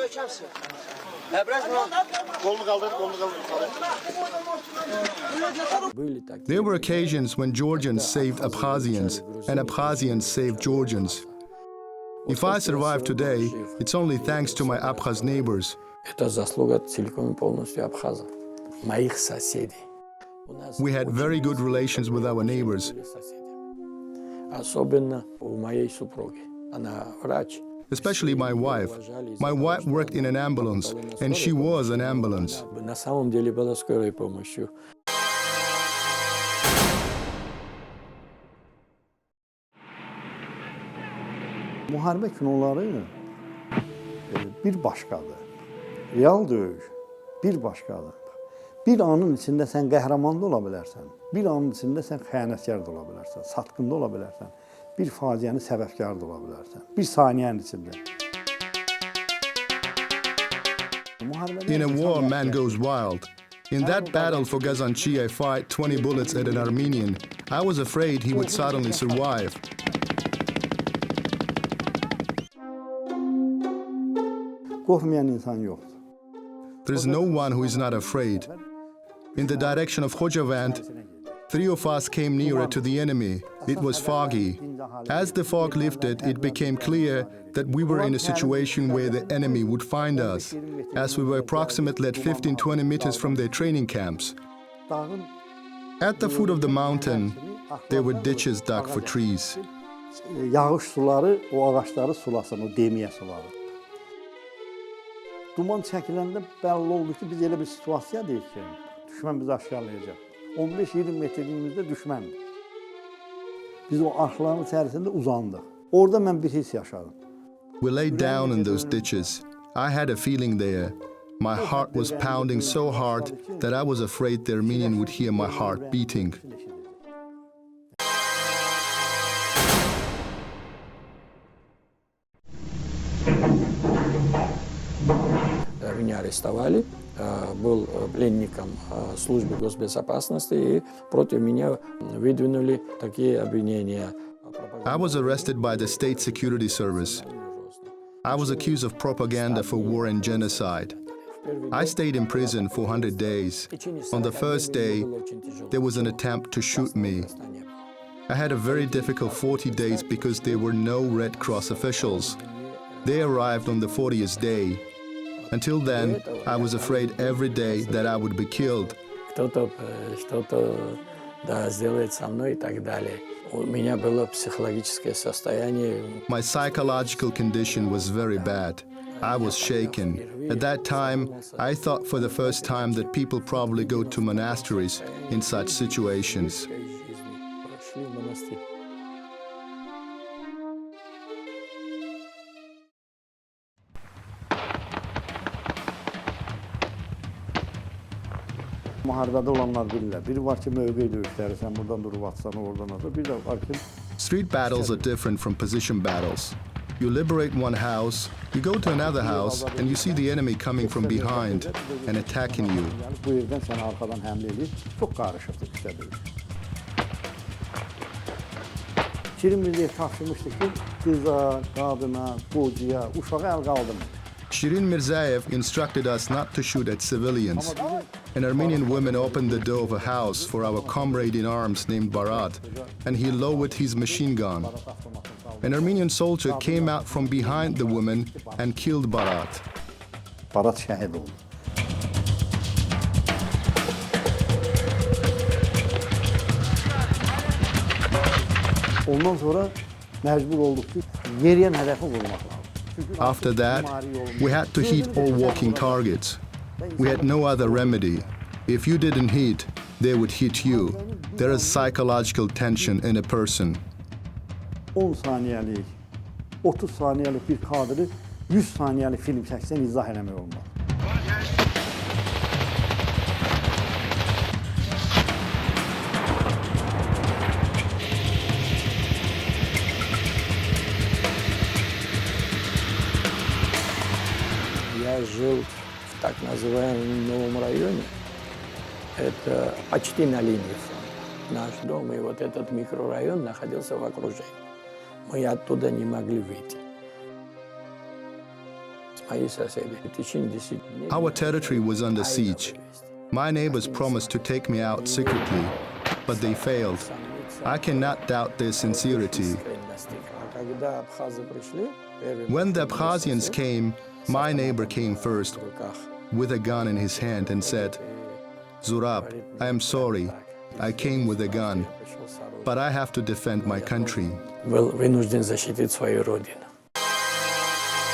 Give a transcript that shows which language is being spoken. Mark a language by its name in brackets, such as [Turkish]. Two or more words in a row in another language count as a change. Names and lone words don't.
[English] There were occasions when Georgians saved Abkhazians, and Abkhazians saved Georgians. If I survive today, it's only thanks to my Abkhaz neighbors. [Russian] Это заслуга целиком и полностью абхазов, моих соседей. [English] We had very good relations with our neighbors. [Russian] Особенно у моей супруги. Она врач. [English] especially my wife. My wife worked in an ambulance, and she was an ambulance. [Russian] На самом деле была скорой помощью. [Azerbaijani] Müharibə kinoları bir başqadır. Real döyüş bir başqadır. Bir anın içində sən qəhrəman da ola bilərsən. Bir anın içində sən xəyanətkar da ola bilərsən. Satqın da ola bilərsən. Bir faciənin səbəbkarı da ola bilərsən. Bir saniyənin içində. [English] In a war, man goes wild. In that battle for Gazanchi, I fired 20 bullets at an Armenian. I was afraid he would suddenly survive. [Azerbaijani] Qorxmayan insan yoxdur. [English] There is no one who is not afraid. In the direction of Khojavand, 3 of us came nearer to the enemy. It was foggy. As the fog lifted, it became clear that we were in a situation where the enemy would find us, as we were approximately at 15-20 meters from their training camps. At the foot of the mountain, there were ditches dug for trees. [Azerbaijani] Yağış suları o ağaçları sulasın, o demiyə suları. Duman çəkiləndə bəlli oldu ki, biz elə bir situasiyadayıq ki, düşmən bizi aşkarlayacaq. 15-20 metrliyimizdə düşməndir. Biz o arxların içərisində uzandıq. Orada mən bir his yaşadım. [English] We laid down in those ditches. I had a feeling there. My heart was pounding so hard that I was afraid the Armenian would hear my heart beating. [Russian] Меня арестовали, был пленником службы госбезопасности, и против меня выдвинули такие обвинения. [English] I was arrested by the State Security Service. I was accused of propaganda for war and genocide. I stayed in prison for 100 days. On the first day, there was an attempt to shoot me. I had a very difficult 40 days because there were no Red Cross officials. They arrived on the 40th day. Until then, I was afraid every day that I would be killed. [Russian] Кто-то что-то сделает со мной и так далее. У меня было психологическое состояние. [English] My psychological condition was very bad. I was shaken. At that time, I thought for the first time that people probably go to monasteries in such situations. [Russian] Прошли в монастырь. [Azerbaijani] Müharibədə olanlar bilirlər. Biri var ki, mövqe döyüşləri, sən buradan durub atsan, oradan atsan. Bir də var ki... [English] Street battles are different from position battles. You liberate one house, you go to another house, and you see the enemy coming from behind and attacking you. [Azerbaijani] Bu yerdən səni arxadan həmlə edir. Çox qarışıqdır işte döyüş. Şirin Mirziyev tapşırmışdı ki, qıza, qadına, qocuya, uşağı əl qaldırmır. [English] Shirin Mirzaev instructed us not to shoot at civilians. An Armenian woman opened the door of a house for our comrade in arms named Barat, and he lowered his machine gun. An Armenian soldier came out from behind the woman and killed Barat. [Azerbaijani] Barat şəhid oldu. Ondan sonra məcbur olduq ki, yeriyən hədəfi vurmaq lazım. [English] After that, we had to hit all walking targets. We had no other remedy. If you didn't hit, they would hit you. There is psychological tension in a person. 10 saniyəlik, 30 saniyəlik bir kadrı 100 saniyəlik film çəksən izah eləmək olmaz. [Russian] Я жил в так называемом новом районе. Это почти на линии фронта. Наш дом и вот этот микрорайон находился в окружении. Мы оттуда не могли выйти. Мои соседи в течение 10 дней... [English] Our territory was under siege. My neighbors promised to take me out secretly, but they failed. I cannot doubt their sincerity. When the Abkhazians came, my neighbor came first with a gun in his hand and said, "Zurab, I am sorry. I came with a gun, but I have to defend my country." [Russian] Был вынужден защитить свою родину.